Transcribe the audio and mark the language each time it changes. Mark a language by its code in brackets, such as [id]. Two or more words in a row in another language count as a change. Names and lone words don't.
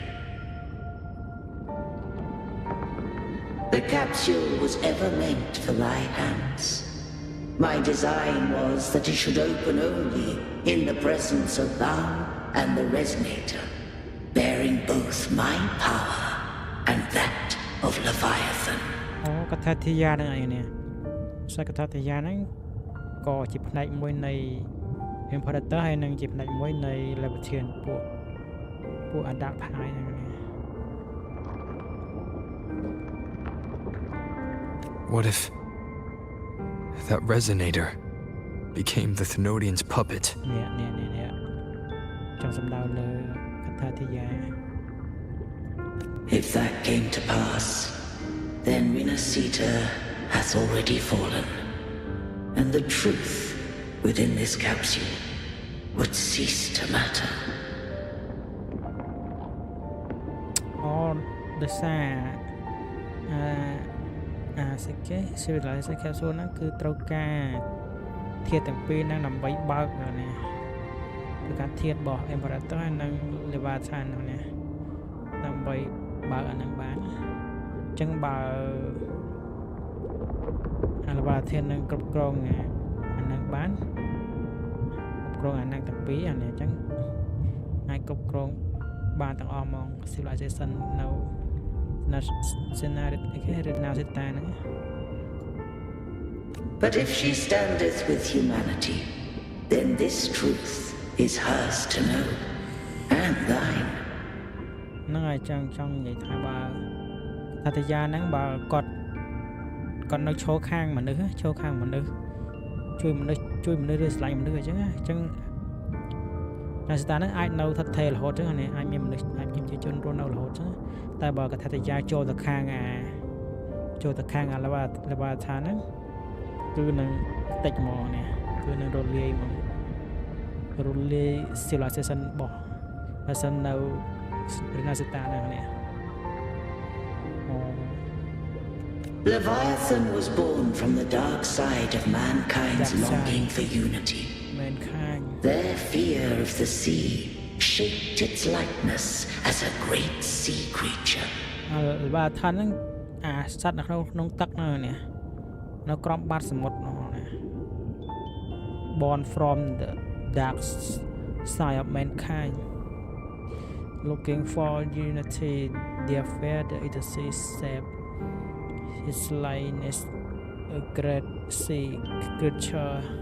[en] The capsule was ever meant for thy hands. My design was that it should open only in the presence of thou and the resonator, bearing both my power and that of Leviathan. [km] កថាធាយានឹងអីនេះកថាធាយាហ្នឹងក៏ជាផ្នែកមួយនៃ Imperator ហើយនឹងជាផ្នែកមួយនៃ Leviathan ពួក Dark Pie ហ្នឹង [en] What if that resonator became the Threnodian's puppet? [km] នេះចង់សំដៅលើកថាធាយា [en] If that came to pass, then Vinacita has already fallen, and the truth within this capsule would cease to matter. All the sad civilization capsule [km] ហ្នឹងគឺត្រូវការធាតុទាំងពីរហ្នឹងដើម្បីបើកនេះគឺការធាតុរបស់ Imperator ហើយនិង Leviathan ហ្នឹងនេះដើម្បីបើកអាហ្នឹងបានអញ្ចឹងបើ Leviathan នឹងគ្រប់គ្រងអាហ្នឹងបានគ្រប់គ្រងអាហ្នឹងទាំងពីរអានេះអញ្ចឹងអាចគ្រប់គ្រងបានទាំងអស់ហ្មង civilization នៅ [en] But if she standeth with humanity, then this truth is hers to know, and thine. [km] ហ្នឹងហើយចង់និយាយថាបើអត្តយាហ្នឹងបើគាត់នៅឈរខាង មនុស្សជួយមនុស្សឬស្លាញ់មនុស្សអញ្ចឹងតែស្ថានហ្នឹងអាចនៅថិតថេររហូតអញ្ចឹងអានេះអាចមានមនុស្សអាចជាជនរស់នៅរហូតអញ្ចឹងតែបើកថាតយាចូលទៅខាងចូលទៅខាងអាលវ៉ាឋានហ្នឹងគឺនឹងតិចហ្មងនេះគឺនឹងរលាយហ្មងរលាយ civilization របស់បើសិននៅរីណាសិតាហ្នឹងនេះ [en] Leviathan was born from the dark side of mankind's longing for unity. Mankind. Their fear of the sea shaped its likeness as a great sea creature. [km] បាទឋានហ្នឹងអាសត្វនៅក្នុងទឹកហ្នឹងនេះនៅក្រោមបាតសមុទ្រហ្នឹងណា [en] Born from the dark side of mankind looking for unity their fear the sea shape his likeness a great sea creature.